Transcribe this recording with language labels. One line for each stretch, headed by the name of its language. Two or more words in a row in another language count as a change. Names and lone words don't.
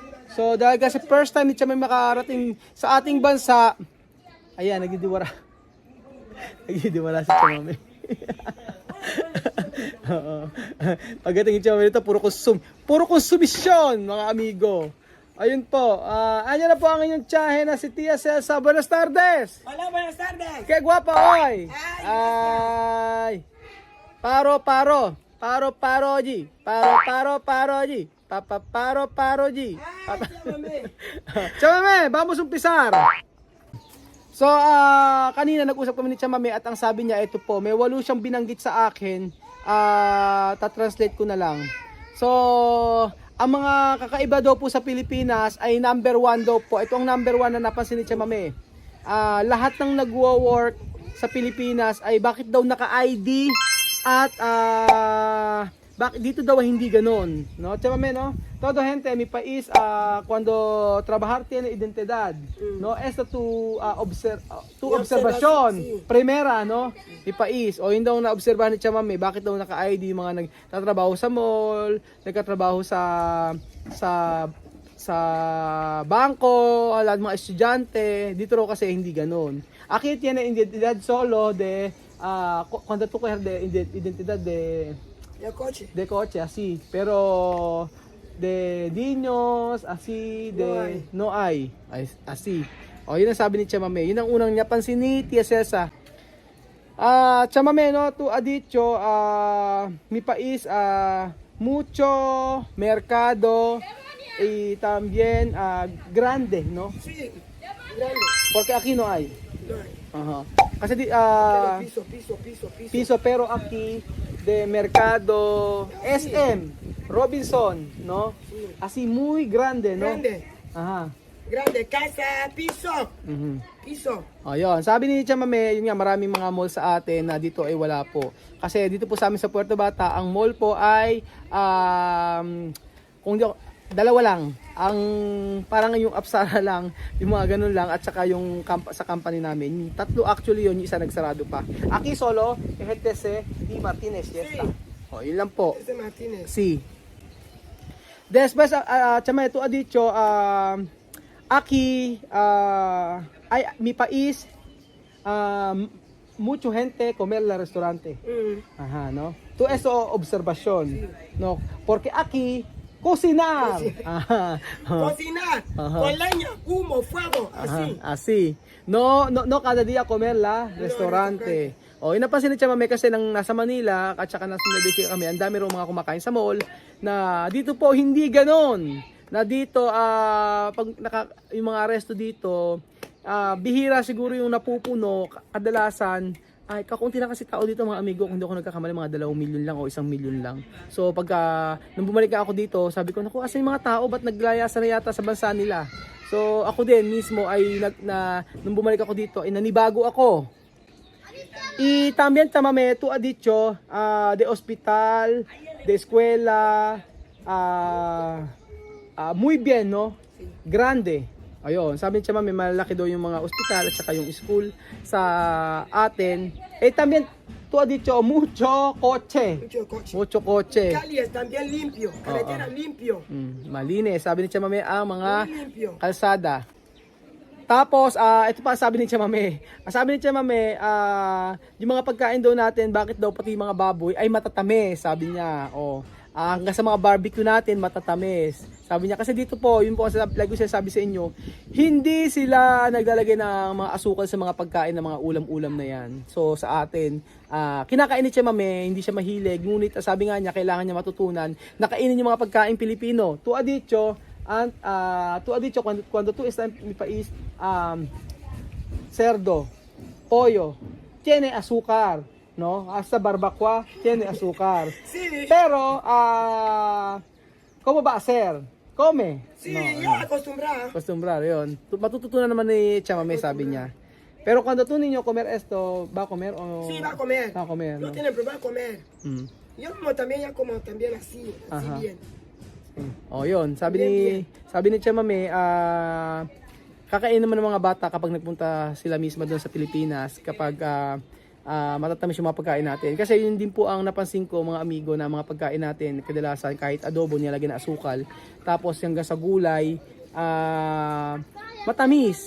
Filipino: So dahil kasi
English: first time
Filipino: ni Chamame makarating sa ating bansa. Ayan, nagdidiwara. Nagdidiwara si Chamame. Oo. Pagdating ni Chamame dito, puro konsumisyon, mga amigo. Ayun po. Ayan na po ang inyong tiyahe na si Tia Celsa.
Spanish: Buenas tardes. Hola, buenas tardes. Qué guapa hoy. Ay. Paro, G. Paro, G. Paro, G. Chamame, vamos umpisar.
Filipino: So, kanina nag-usap kami ni Chamame at ang sabi niya, ito po, may 8 siyang binanggit sa akin. Ta-translate ko na lang. So, ang mga kakaiba daw po sa Pilipinas ay number 1 daw po. Ito ang number 1 na napansin ni Chamame. Lahat ng nagwo-work sa Pilipinas ay bakit daw naka-ID at bakit dito daw hindi ganon, no? Chamame,
Spanish: no? Todo gente mi país cuando trabajar tiene identidad, no? Esto tu observation primera, no? Mi país
Filipino: o hindi daw na-obserbahan ni Chamame bakit daw naka-ID yung mga nagtatrabaho sa mall, nagtatrabaho sa bangko, lahat mga estudyante. Dito raw kasi hindi ganon.
Spanish: Aquí tiene identidad solo de cuando tú coges de identidad de coche, así, pero de niños, así, de no hay, así.
Filipino: O, yun ang sabi ni Chamame. Yun ang unang niya pansin ni Tia Celsa.
Spanish: Chamame, no, tu ha dicho, mi país, mucho mercado y también grande, no? Sí, grande. Porque aquí no hay. No hay. Ajá. Kasi Piso. piso, pero aquí de mercado SM Robinson, no? Así muy grande, no? Grande. Aha. Grande, casa, piso. Piso.
Filipino: Ayun, sabi ni Chamame, yun nga, maraming mga mall sa atin na dito ay wala po. Kasi dito po sa amin sa Puerto Bata, ang mall po ay kung di ako, dalawa lang. Ang parang yung Apsara lang, yung mga ganun lang at saka yung sa company namin. Tatlo actually yun, yung isa nagsarado pa.
Spanish: Aquí solo, EGTC y Martinez, yes ta.
Filipino: O, yun lang po.
Spanish: Este Martínez. Sí. Después, Chamame, tu ha dicho, aquí, ay, mi país, mucho gente comer la restaurante. Ajá, ¿no? Tú eso observación, ¿no? Porque aquí, cocinar. Ajá. Cocinar. Con leña, humo, fuego. Así. Ajá, así. No cada día comer la restaurante.
Filipino: O, inapansin ni Chamame kasi nang nasa Manila at saka nasa Nueva kami, ang dami rin mga kumakain sa mall na dito po hindi ganon. Na dito, yung mga resto dito, bihira siguro yung napupuno, kadalasan, ay kakunti lang kasi tao dito mga amigo, kung hindi ako nagkakamali mga 2 milyon lang o 1 milyon lang. So pagka nung bumalik ako dito, sabi ko naku, asan yung mga tao, ba't naglayasa na yata sa bansa nila? So ako din mismo ay nung bumalik ako dito ay nanibago ako.
Spanish: Y también Chamame, tu ha dicho de hospital, de escuela, muy bien, no? Grande.
Filipino: Ayun, sabi ni Chama, may malaki daw yung mga ospital at saka yung school sa atin.
Spanish: También, tú has dicho, mucho coche. Mucho coche. Mucho coche. Cali es también limpio, carretera limpio.
Filipino: Malinis. Sabi ni Chama, ang mga
Spanish: Muy limpio.
Filipino: kalsada. Tapos, ito pa sabi ni Chamame. Sabi ni Chamame, yung mga pagkain daw natin, bakit daw pati mga baboy ay matatamis, sabi niya. Hanggang sa mga barbecue natin, matatamis. Sabi niya, kasi dito po, yun po ang like ko sabi sa inyo, hindi sila naglalagay ng mga asukal sa mga pagkain ng mga ulam-ulam na yan. So, sa atin, kinakain ni Chamame, hindi siya mahilig. Ngunit, sabi nga niya, kailangan niya matutunan na kainin yung mga pagkain Pilipino.
Spanish: Tu ha dicho, cuando tú estás en mi país, cerdo, pollo, tiene azúcar, ¿no? Hasta barbacoa tiene azúcar. Sí, Pero, ¿cómo va a ser? Come. sí, No, ya acostumbrada. acostumbrar,
Filipino: yun. Matututunan naman ni Chamame, sabi niya.
Spanish: Pero cuando tú niño comer esto, ¿va a comer o...? Sí, va a comer. Va a comer, No ¿no? tiene problema comer. Mm. Yo como también, ya como también así Ajá. bien.
Filipino: Yun. Sabi ni Chamame, kakain naman ng mga bata kapag nagpunta sila mismo doon sa Pilipinas kapag matatamis yung mga pagkain natin. Kasi yun din po ang napansin ko mga amigo na mga pagkain natin, kadalasan kahit adobo nilagyan ng asukal, tapos hanggang sa gulay, matamis.